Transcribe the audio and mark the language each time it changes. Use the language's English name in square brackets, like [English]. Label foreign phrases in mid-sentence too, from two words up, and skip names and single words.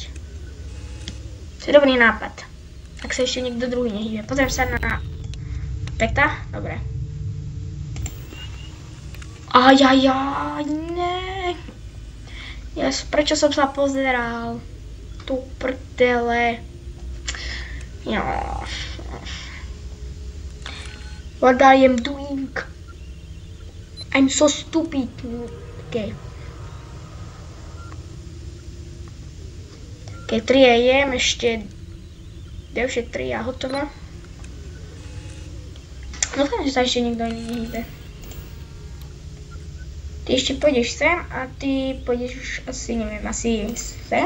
[Slovak] To je dobrý nápad. Ak sa ešte niekto druhý nehýbe. Pozriem sa na Peta. Dobre. Ne. Prečo som sa pozeral? Tu prdele. [English] What I am doing? I'm so stupid. Okay. [Slovak] Keď 3 AM, ešte ďalšie 3 a hotovo. Dúfam, že sa ešte nikto nehýbe. Ty ešte pôjdeš sem a ty pôjdeš už asi, neviem, asi sem?